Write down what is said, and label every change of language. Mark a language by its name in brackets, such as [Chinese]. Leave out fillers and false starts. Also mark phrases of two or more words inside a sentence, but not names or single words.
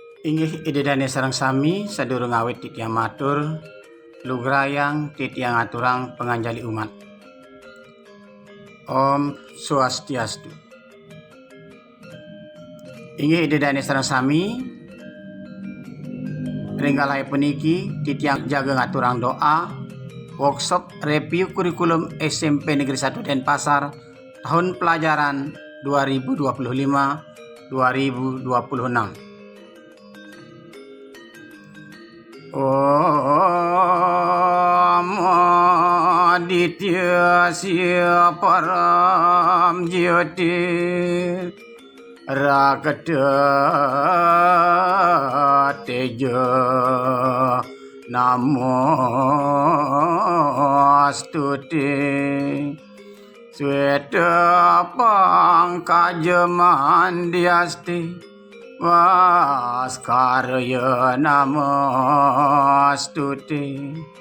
[Balinese] Inggih idedane sareng sami sadurung awit titiang matur lugrayang titiang aturang penganjali umat. Om Swastiastu. Inggih idedane sareng sami ringgalai puniki titiang jaga ngaturang doa [English] workshop review [Indonesian] kurikulum SMP Negeri 1 Denpasar tahun pelajaran 2025-2026. [Sanskrit] Om Aditya Sia Param Jyoti Rakata Teja Namostuti Sweta Pangkajamandiasti Vaskarya Namastuti.